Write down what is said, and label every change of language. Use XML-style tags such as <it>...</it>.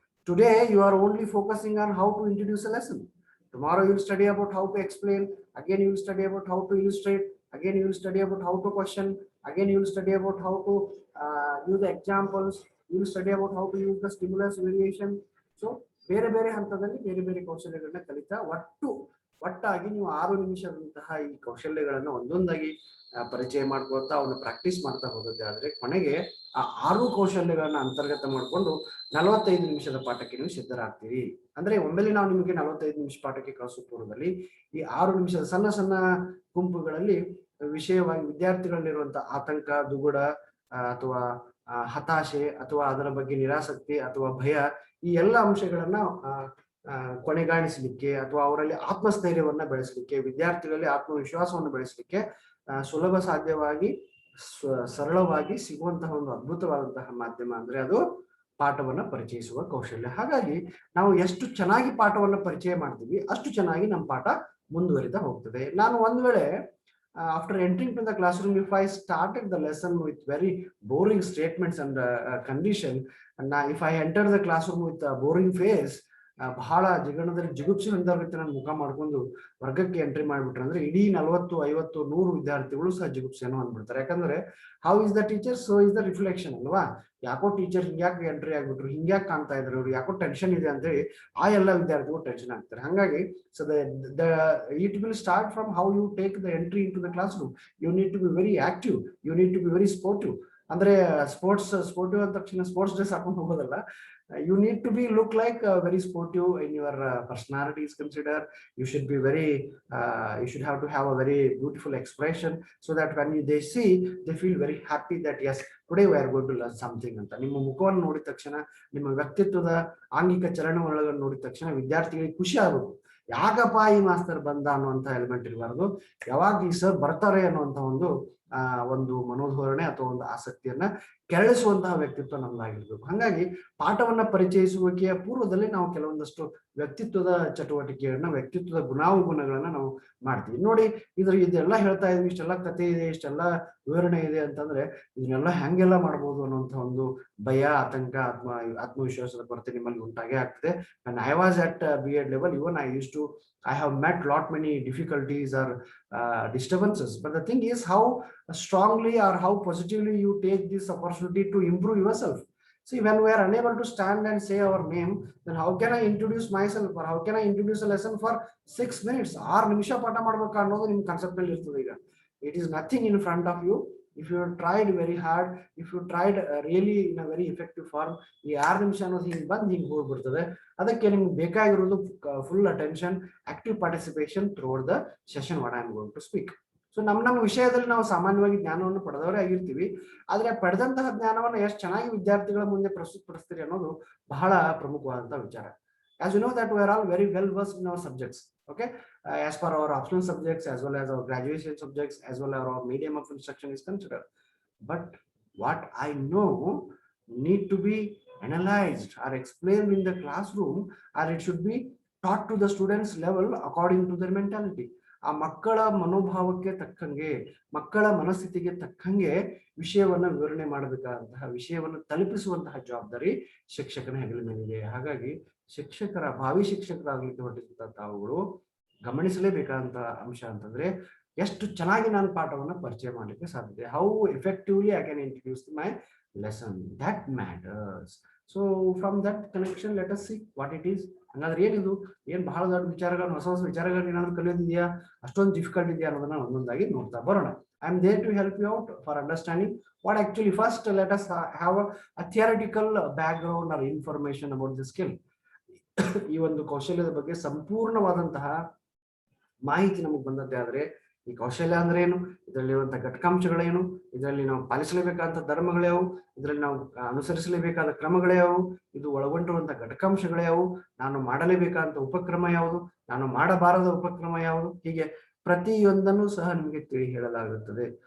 <en>Today you are only focusing on how to introduce a lesson. Tomorrow you will study about how to explain, again you will study about how to illustrate, again you will study about how to question, again you will study about how to use the examples, you will study about how to use the stimulus variation.</en> <kn>So ಬೇರೆ ಬೇರೆ ಹಂತದಲ್ಲಿ ಬೇರೆ ಬೇರೆ ಕೌಶಲ್ಯಗಳನ್ನ ಕಲಿತಾ ಒಟ್ಟಾಗಿ ನೀವು 6 ನಿಮಿಷದಂತಹ ಈ ಕೌಶಲ್ಯಗಳನ್ನು ಒಂದೊಂದಾಗಿ ಪರಿಚಯ ಮಾಡ್ಕೊಳ್ತಾ ಅವನ್ನ ಪ್ರಾಕ್ಟೀಸ್ ಮಾಡ್ತಾ ಹೋಗುತ್ತೆ. ಆದ್ರೆ ಕೊನೆಗೆ ಆ 6 ಕೌಶಲ್ಯಗಳನ್ನ ಅಂತರ್ಗತ ಮಾಡಿಕೊಂಡು 45 ನಿಮಿಷದ ಪಾಠಕ್ಕೆ ನೀವು ಸಿದ್ಧರಾಗ್ತೀರಿ. ಅಂದ್ರೆ ಒಮ್ಮೆಲೆ ನಾವು ನಿಮಗೆ 45 ನಿಮಿಷ ಪಾಠಕ್ಕೆ ಕಳಿಸೋ ಪೂರ್ವದಲ್ಲಿ ಈ 6 ನಿಮಿಷದ ಸಣ್ಣ ಸಣ್ಣ ಗುಂಪುಗಳಲ್ಲಿ ವಿಷಯವಾಗಿ ವಿದ್ಯಾರ್ಥಿಗಳಲ್ಲಿರುವಂತಹ ಆತಂಕ, ದುಗುಡ ಅಥವಾ ಹತಾಶೆ ಅಥವಾ ಅದರ ಬಗ್ಗೆ ನಿರಾಸಕ್ತಿ ಅಥವಾ ಭಯ, ಈ ಎಲ್ಲ ಅಂಶಗಳನ್ನ ಕೊನೆಗಾಣಿಸಲಿಕ್ಕೆ ಅಥವಾ ಅವರಲ್ಲಿ ಆತ್ಮಸ್ಥೈರ್ಯವನ್ನ ಬೆಳೆಸಲಿಕ್ಕೆ, ವಿದ್ಯಾರ್ಥಿಗಳಲ್ಲಿ ಆತ್ಮವಿಶ್ವಾಸವನ್ನು ಬೆಳೆಸಲಿಕ್ಕೆ ಸುಲಭ ಸಾಧ್ಯವಾಗಿ ಸರಳವಾಗಿ ಸಿಗುವಂತಹ ಒಂದು ಅದ್ಭುತವಾದಂತಹ ಮಾಧ್ಯಮ ಅಂದ್ರೆ ಅದು ಪಾಠವನ್ನ ಪರಿಚಯಿಸುವ ಕೌಶಲ್ಯ. ಹಾಗಾಗಿ ನಾವು ಎಷ್ಟು ಚೆನ್ನಾಗಿ ಪಾಠವನ್ನ ಪರಿಚಯ ಮಾಡ್ತೀವಿ ಅಷ್ಟು ಚೆನ್ನಾಗಿ ನಮ್ಮ ಪಾಠ ಮುಂದುವರಿತಾ ಹೋಗ್ತದೆ. ನಾನು ಒಂದ್ ವೇಳೆ</kn> <en>after entering to the classroom, if I started the lesson with very boring statements and condition, and if I enter the classroom with a boring face,</en> <kn>ಬಹಳ ಜಿಗಣದಲ್ಲಿ ಜಿಗುಪ್ಸೆ ಹೊಂದೋರ್ಗತ್ತೆ ನಾನು ಮುಖ ಮಾಡ್ಕೊಂಡು ವರ್ಗಕ್ಕೆ ಎಂಟ್ರಿ ಮಾಡ್ಬಿಟ್ರೆ ಅಂದ್ರೆ ಇಡೀ 40, 50, 100 ವಿದ್ಯಾರ್ಥಿಗಳು ಸಹ ಜಿಗುಪ್ಸೆಯನ್ನು ಅಂದ್ಬಿಡ್ತಾರೆ. ಯಾಕಂದ್ರೆ</kn> <en>how is the teacher so is the reflection</en> <kn>ಅಲ್ವಾ. ಯಾಕೋ ಟೀಚರ್ ಹಿಂಗ್ಯಾಕೆ ಎಂಟ್ರಿ ಆಗ್ಬಿಟ್ರು, ಹಿಂಗ್ಯಾಕೆ ಕಾಣ್ತಾ ಇದ್ರು ಇವ್ರು, ಯಾಕೋ ಟೆನ್ಷನ್ ಇದೆ ಅಂತೇಳಿ ಆ ಎಲ್ಲ ವಿದ್ಯಾರ್ಥಿಗಳು ಟೆನ್ಷನ್ ಆಗ್ತಾರೆ.</kn> <en>ಹಾಗಾಗಿ so the it will start from how you take the entry into the classroom. You need to be very active, you need to be very sportive.</en> <kn>ಅಂದ್ರೆ ಸ್ಪೋರ್ಟಿವ್ ಅಂದ ತಕ್ಷಣ ಸ್ಪೋರ್ಟ್ಸ್ ಡ್ರೆಸ್ ಹಾಕೊಂಡು ಹೋಗೋದಲ್ಲ.</kn> <en>You need to be look like very sportive in your personality is considered. You should be very you should have to have a very beautiful expression so that when they see they feel very happy that yes, today we are going to learn something ಅಂತ.</en> <kn>ನಿಮ್ಮ ಮುಖವನ್ನು ನೋಡಿದ ತಕ್ಷಣ, ನಿಮ್ಮ ವ್ಯಕ್ತಿತ್ವದ ಆಂಗಿಕ ಚಲನವಲನಗಳನ್ನು ನೋಡಿದ ತಕ್ಷಣ ವಿದ್ಯಾರ್ಥಿಗಳಿಗೆ ಖುಷಿ ಆಗಬೇಕು. ಯಾಕಪ್ಪ ಈ ಮಾಸ್ತರ್ ಬಂದ ಅನ್ನುವಂಥ ಎಲಿಮೆಂಟ್ ಇರಬಾರ್ದು. ಯಾವಾಗ ಈ ಸರ್ ಬರ್ತಾರೆ ಅನ್ನುವಂಥ ಒಂದು ಮನೋಧೋರಣೆ ಅಥವಾ ಒಂದು ಆಸಕ್ತಿಯನ್ನ ಕೆರಳಿಸುವಂತಹ ವ್ಯಕ್ತಿತ್ವ ನಮ್ದಾಗಿರ್ಬೇಕು. ಹಾಗಾಗಿ ಪಾಠವನ್ನ ಪರಿಚಯಿಸುವಿಕೆಯ ಪೂರ್ವದಲ್ಲಿ ನಾವು ಕೆಲವೊಂದಷ್ಟು ವ್ಯಕ್ತಿತ್ವದ ಚಟುವಟಿಕೆಗಳನ್ನ, ವ್ಯಕ್ತಿತ್ವದ ಗುಣಾವಗುಣಗಳನ್ನ ನಾವು ಮಾಡ್ತೀವಿ. ನೋಡಿ, ಇದೆಲ್ಲ ಹೇಳ್ತಾ ಇದ್ವಿ, ಇಷ್ಟೆಲ್ಲ ಕಥೆ ಇದೆ, ಇಷ್ಟೆಲ್ಲ ವಿವರಣೆ ಇದೆ ಅಂತಂದ್ರೆ ಇದನ್ನೆಲ್ಲ ಹೆಂಗೆಲ್ಲ ಮಾಡ್ಬೋದು ಅನ್ನುವಂಥ ಒಂದು ಭಯ, ಆತಂಕ, ಆತ್ಮವಿಶ್ವಾಸದ ಕೊರತೆ ನಿಮ್ಮಲ್ಲಿ ಉಂಟಾಗೇ ಆಗ್ತದೆ.</kn> <en>And I was at B.Ed level, even I have met lot many difficulties or disturbances, but the thing is how strongly or how positively you take this opportunity to improve yourself. See, when we are unable to stand and say our name, then how can I introduce myself, or how can I introduce a lesson for 6 minutes?</en> <kn>6 ನಿಮಿಷ ಪಾಠ ಮಾಡ್ಬೇಕು ಅನ್ನೋದು ನಿಮ್ಮ concept ಅಲ್ಲಿ ಇರ್ತದೆ. ಈಗ</kn> <en>it is nothing in front of you. If you tried very hard, if you tried really in a very effective form,</en> <kn>ಈ 6 ನಿಮಿಷ ಅನ್ನೋದು ಹಿಂಗೆ ಬಂದು ಹಿಂಗೆ ಹೋಗ್ಬಿಡ್ತದೆ. ಅದಕ್ಕೆ ನಿಮ್ಗೆ ಬೇಕಾಗಿರೋದು</kn> <en>Full attention, active participation throughout the session what I am going to speak.</en> <kn>So ನಮ್ಮ ವಿಷಯದಲ್ಲಿ ನಾವು ಸಾಮಾನ್ಯವಾಗಿ ಜ್ಞಾನವನ್ನು ಪಡೆದವರೇ ಆಗಿರ್ತೀವಿ. ಆದ್ರೆ ಪಡೆದಂತಹ ಜ್ಞಾನವನ್ನು ಎಷ್ಟು ಚೆನ್ನಾಗಿ ವಿದ್ಯಾರ್ಥಿಗಳ ಮುಂದೆ ಪ್ರಸ್ತುತಪಡಿಸ್ತೀರಿ ಅನ್ನೋದು ಬಹಳ ಪ್ರಮುಖವಾದಂತಹ ವಿಚಾರ.</kn> <en>As you know that we are all very well versed in our subjects, okay, as per our optional subjects as well as our graduation subjects as well as our medium of instruction is considered. But what I know need to be analyzed or explained in the classroom, or it should be taught to the students level according to their mentality.</en> <kn>ಆ ಮಕ್ಕಳ ಮನೋಭಾವಕ್ಕೆ ತಕ್ಕಂಗೆ, ಮಕ್ಕಳ ಮನಸ್ಥಿತಿಗೆ ತಕ್ಕಂಗೆ ವಿಷಯವನ್ನ ವಿವರಣೆ ಮಾಡಬೇಕಾದಂತಹ, ವಿಷಯವನ್ನು ತಲುಪಿಸುವಂತಹ ಜವಾಬ್ದಾರಿ ಶಿಕ್ಷಕನ ಹೆಗಲ ಮೇಲಿದೆ. ಹಾಗಾಗಿ ಭಾವಿ ಶಿಕ್ಷಕರಾಗ್ಲಿಕ್ಕೆ ಹೊರಟಿರುವಂತಹ ತಾವುಗಳು ಗಮನಿಸಲೇಬೇಕಾದಂತ ಅಂಶ ಅಂತಂದ್ರೆ ಎಷ್ಟು ಚೆನ್ನಾಗಿ ನಾನು ಪಾಠವನ್ನ ಪರಿಚಯ ಮಾಡಲಿಕ್ಕೆ ಸಾಧ್ಯತೆ.</kn> <en>How effectively I can introduce my lesson, that matters. So from that connection let us see what it is.</en> <kn>ಹಂಗಾದ್ರೆ ಏನಿದು, ಏನ್ ಬಹಳ ದೊಡ್ಡ ವಿಚಾರಗಳನ್ನ, ಹೊಸ ಹೊಸ ವಿಚಾರಗಳನ್ನ ಏನಾದ್ರು ಕಲಿಯೋದಿದೆಯಾ, ಅಷ್ಟೊಂದು ಡಿಫಿಕಲ್ಟ್ ಇದೆಯಾ ಅನ್ನೋದನ್ನ ಒಂದೊಂದಾಗಿ ನೋಡ್ತಾ ಬರೋಣ.</kn> <en>I am there to help you out for understanding what actually. First, let us have a theoretical background or information about the skill.</en> <kn>ಈ ಒಂದು ಕೌಶಲ್ಯದ ಬಗ್ಗೆ ಸಂಪೂರ್ಣವಾದಂತಹ ಮಾಹಿತಿ ನಮಗೆ ಬಂದದ್ದೇ ಆದ್ರೆ ಈ ಕೌಶಲ್ಯ ಅಂದ್ರೆ ಏನು, ಇದರಲ್ಲಿರುವಂತಹ ಘಟಕಾಂಶಗಳೇನು, ಇದರಲ್ಲಿ ನಾವು ಪಾಲಿಸಲೇಬೇಕಾದಂತ ಧರ್ಮಗಳ್ಯಾವು, ಇದರಲ್ಲಿ ನಾವು ಅನುಸರಿಸಲೇಬೇಕಾದ ಕ್ರಮಗಳ್ಯಾವು, ಇದು ಒಳಗೊಂಡಿರುವಂತಹ ಘಟಕಾಂಶಗಳ್ಯಾವು, ನಾನು ಮಾಡಲೇಬೇಕಾದಂತ ಉಪಕ್ರಮ ಯಾವುದು, ನಾನು ಮಾಡಬಾರದ ಉಪಕ್ರಮ ಯಾವುದು, ಹೀಗೆ ಪ್ರತಿಯೊಂದನ್ನು ಸಹ ನಿಮಗೆ ತಿಳಿ ಹೇಳಲಾಗುತ್ತದೆ.</kn>